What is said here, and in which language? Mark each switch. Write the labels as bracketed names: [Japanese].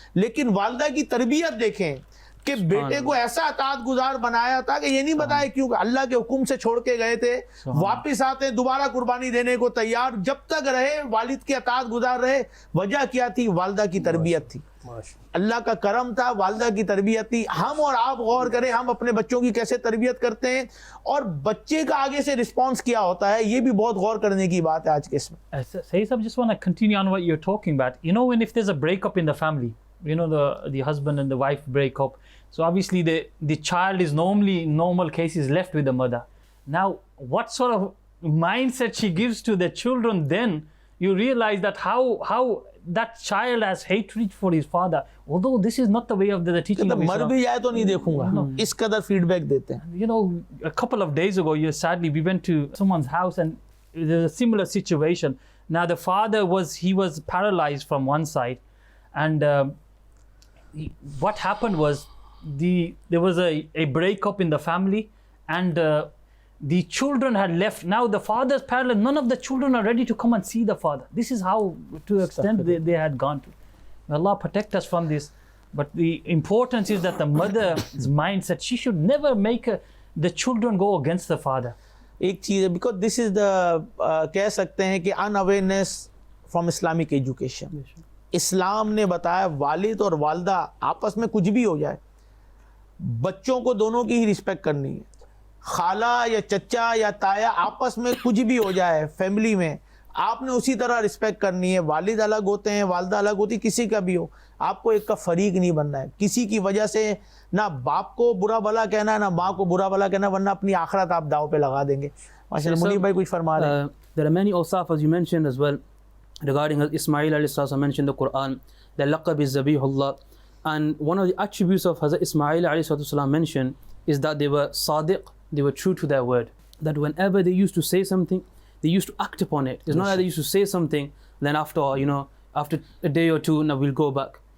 [Hindi] लेकिन वालिदा की तरबियत देखें कि बेटे को ऐसा अतात गुजार बनाया था कि ये नहीं बताया क्यों, अल्लाह के हुक्म से छोड़ के गए थे, वापस आते दोबारा कुर्बानी देने को तैयार, जब तक रहे वालिद के अतात गुजार रहे। वजह क्या थी? वालिदा की तरबियत थी, अल्लाह का करम था, वालिदा की तरबियत थी। हम और आप गौर करें हम अपने बच्चों की कैसे तरबियत करते हैं और बच्चे का आगे से रिस्पॉन्स क्या होता है, ये भी बहुत गौर करने की बात है आज के इसमें। [English] Sayyid, just want to continue on what you're talking about. You know, when if there's a breakup in the family, you know, the husband and the wife break up, so obviously the child is normally, in normal cases, left with the mother. Now, what sort of mindset she gives to the children, then you realize that how that child has hatred for his father, although this is not the way of the teaching of [Hindi] मर [English] Islam. [Hindi] भी जाए तो नहीं देखूंगा, इस कदर feedback देते हैं। [English] You know, a couple of days ago, sadly, we went to someone's house and there's a similar situation. Now, the father was paralyzed from one side, and what happened was there was a breakup in the family, and the children had left. Now the father's paralyzed. None of the children are ready to come and see the father. This is how, to extent they had gone to. May Allah protect us from this. But the importance is that the mother's mindset, she should never make the children go against the father. [Hindi] एक चीज़ है, [English] because this is the [Hindi] कह सकते हैं कि [English] Unawareness from Islamic education. [Hindi] इस्लाम ने बताया वालिद और वालदा आपस में कुछ भी हो जाए, बच्चों को दोनों की ही रिस्पेक्ट करनी है। खाला या चचा या ताया आपस में कुछ भी हो जाए फैमिली में, आपने उसी तरह रिस्पेक्ट करनी है। वालिद अलग होते हैं, वालदा अलग होती, किसी का भी हो, आपको एक का फरीक नहीं बनना है। किसी की वजह से ना बाप को बुरा भला कहना है ना माँ को बुरा भला कहना, वरना अपनी आखिरत आप दाव पे लगा देंगे। माशाल्लाह मुनीर भाई कुछ फरमा रहे हैं। [English] There are many awsaf, as you mentioned as well, regarding Ismail alayhi salam mentioned in the Quran. The laqab is Zabihullah, and one of the attributes of Hazrat Ismail alayhi salam mentioned is that they were sadiq, they were true to their word. That whenever they used to say something, they used to act upon it. It's not that they used to say something, then after a day or two, now we'll go back.